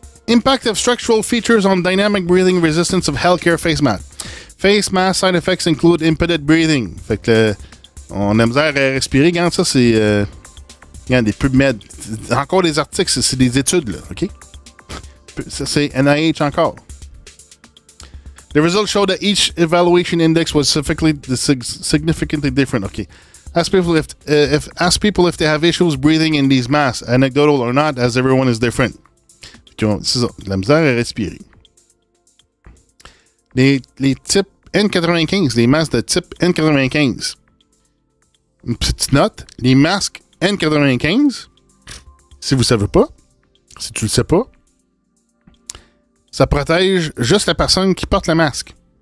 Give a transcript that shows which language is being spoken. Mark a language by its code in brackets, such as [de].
[en] Impact of structural features on dynamic breathing resistance of healthcare face mask. Face mask side effects include impeded breathing. [fr] Fait que on a misère à respirer. Regarde ça, c'est des PubMed. Encore des articles, c'est des études, là, OK? Ça, c'est NIH encore. [en] The results show that each evaluation index was significantly different. Okay. Ask people if they have issues breathing in these masks, anecdotal or not, as everyone is different. [fr] C'est ça, de la misère à respirer. Les types N95, les masques de type N95. Une petite note, les masques N95, si vous ne savez pas, si tu le sais pas, ça protège juste la personne qui porte le masque.